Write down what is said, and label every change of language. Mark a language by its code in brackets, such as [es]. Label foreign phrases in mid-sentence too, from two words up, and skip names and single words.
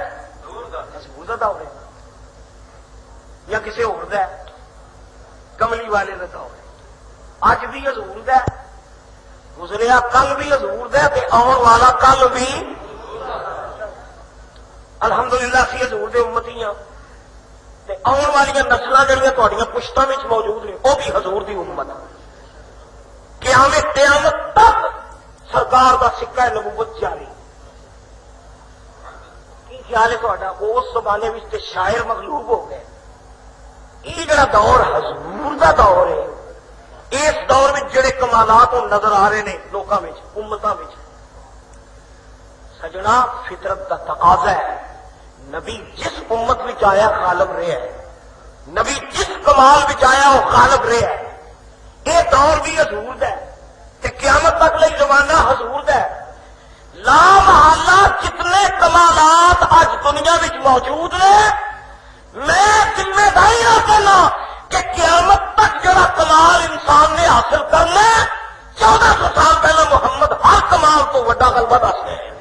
[pa] حضور دا دور ہے یا کسی اور دا ہے؟ کملی والے دا دور ہے۔ اج بھی حضور دا ہے، گزریا کل بھی حضور دا ہے، تے آن والا کل بھی۔ الحمدللہ اسی حضور دے امتی ہاں، تے آن والی نسلاں جڑیاں تہاڈیاں پشتاں وچ موجود نے وہ بھی حضور دی امت۔ قیامت تک سرکار دا سکہ نبوت جاری۔ کی خیال ہے تہاڈا؟ اس زمانے وچ تے شاعر مغلوب ہو گئے۔ یہ جڑا دور حضور دا دور ہے، [ur] اس دور میں جڑے کمالات نظر آ رہے ہیں [pa] لوکاں وچ، امتاں وچ، سجنا فطرت دا تقاضا ہے۔ نبی جس امت وچ آیا غالب رہا ہے، نبی جس کمال وچ آیا وہ غالب رہا ہے۔ یہ دور بھی حضور دا ہے تے قیامت تک لئی زمانہ حضور دا ہے۔ لا محالہ جتنے کمالات اج دنیا وچ موجود ہیں، میں ذمہ داری نہ کہنا کہ قیامت تک جڑا کمال انسان نے حاصل کرنا ہے، 1400 سال پہلے محمد ہر کمال تو وڈا غلبہ دس گئے۔